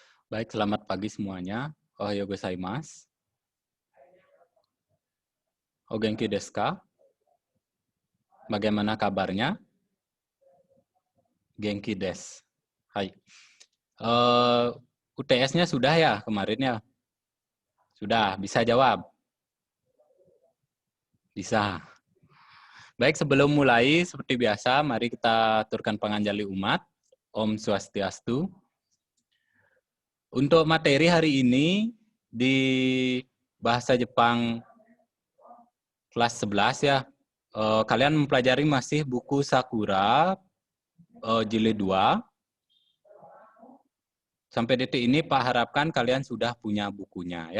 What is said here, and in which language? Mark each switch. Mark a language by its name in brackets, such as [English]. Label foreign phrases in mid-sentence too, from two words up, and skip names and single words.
[Indonesian] Baik, selamat pagi semuanya. [Japanese] おはようございます. お元気ですか? [Indonesian] Bagaimana kabarnya? [Japanese] 元気です. Hai. [Indonesian] UTS-nya sudah ya kemarin ya? Sudah, bisa jawab? Bisa. Baik, sebelum mulai, seperti biasa, mari kita aturkan [Balinese] panganjali umat. Om Swastiastu. [Indonesian] Untuk materi hari ini, di bahasa Jepang kelas 11 ya, kalian mempelajari masih buku Sakura, jilid 2. Sampai detik ini Pak harapkan kalian sudah punya bukunya ya.